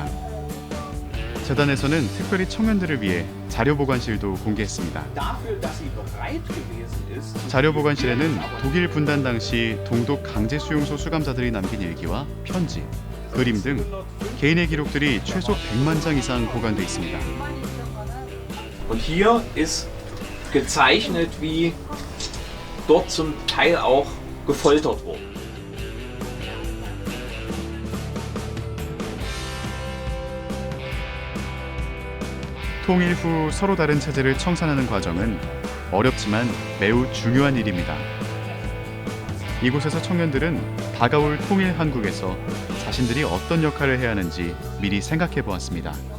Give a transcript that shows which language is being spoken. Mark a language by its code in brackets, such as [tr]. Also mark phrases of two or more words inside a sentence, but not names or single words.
[ko] 재단에서는 특별히 청년들을 위해 자료보관실도 공개했습니다. 자료보관실에는 독일 분단 당시 동독 강제수용소 수감자들이 남긴 일기와 편지, 그림 등 개인의 기록들이 최소 100만 장 이상 보관돼 있습니다. [de] Und hier ist gezeichnet, wie dort zum Teil auch gefoltert wurde. [ko] 통일 후 서로 다른 체제를 청산하는 과정은 어렵지만 매우 중요한 일입니다. 이곳에서 청년들은 다가올 통일 한국에서 자신들이 어떤 역할을 해야 하는지 미리 생각해 보았습니다.